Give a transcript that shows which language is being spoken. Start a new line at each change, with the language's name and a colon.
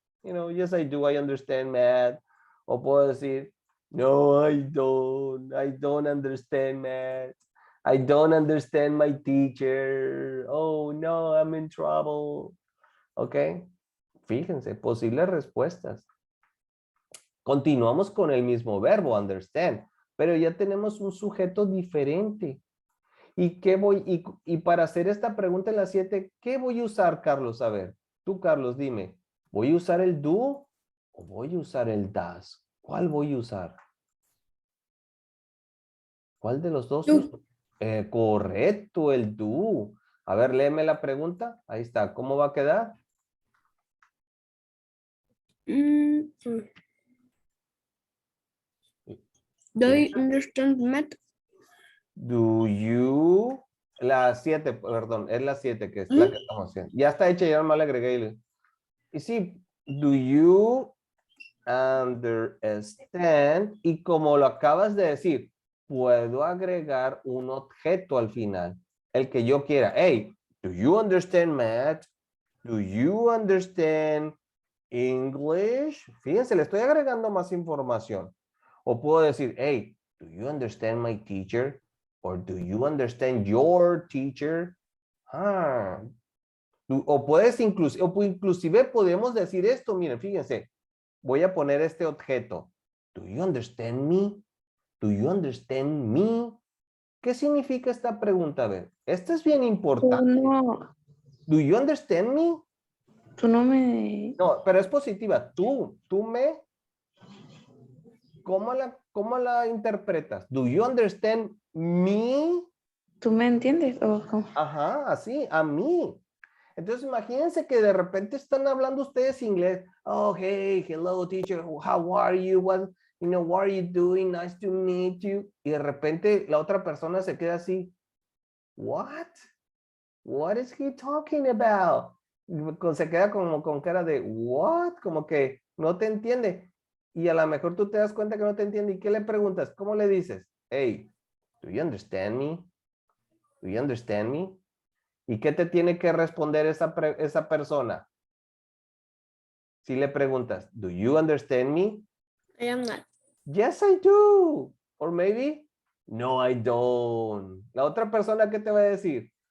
English: You know, yes, I do. I understand math.
Spanish: O puedo decir,
English: no, I don't. I don't understand math. I don't understand my teacher. Oh, no, I'm in trouble. Ok.
Spanish: Fíjense, posibles respuestas. Continuamos con el mismo verbo, understand, pero ya tenemos un sujeto diferente. ¿Y para hacer esta pregunta en la 7, qué voy a usar, Carlos? A ver, tú, Carlos, dime, ¿voy a usar el do o voy a usar el does? ¿Cuál voy a usar? ¿Cuál de los dos?
English: Do.
Spanish: Correcto, el do. A ver, léeme la pregunta. Ahí está. ¿Cómo va a quedar?
English: Do you understand math? Do you...
Spanish: La 7, perdón, es la 7 que es la que estamos haciendo. Ya está hecha, ya nomás le agregué. Y sí,
English: do you understand?
Spanish: Y como lo acabas de decir, puedo agregar un objeto al final. El que yo quiera.
English: Hey, do you understand math? Do you understand English?
Spanish: Fíjense, le estoy agregando más información. O puedo decir,
English: hey, do you understand my teacher? Or do you understand your teacher?
Spanish: O puedes inclusive podemos decir esto, miren, fíjense. Voy a poner este objeto.
English: Do you understand me? Do you understand me?
Spanish: ¿Qué significa esta pregunta? A ver, esta es bien importante.
English: Do you understand me?
Spanish: Tú no me... No, pero es positiva. Tú me... ¿Cómo la interpretas?
English: Do you understand me?
Spanish: ¿Tú me entiendes? ¿O cómo? Ajá, así, a mí. Entonces imagínense que de repente están hablando ustedes inglés.
English: Oh, hey, hello teacher, how are you? What are you doing? Nice to meet you.
Spanish: Y de repente la otra persona se queda así.
English: What? What is he talking about?
Spanish: Se queda como con cara de what? Como que no te entiende. Y a lo mejor tú te das cuenta que no te entiende. ¿Y qué le preguntas? ¿Cómo le dices?
English: Hey, do you understand me? Do you understand me?
Spanish: ¿Y qué te tiene que responder esa persona? Si le preguntas,
English: do you understand me? I am not. Yes, I do. Or maybe, no, I don't.
Spanish: La otra persona, ¿qué te va a decir?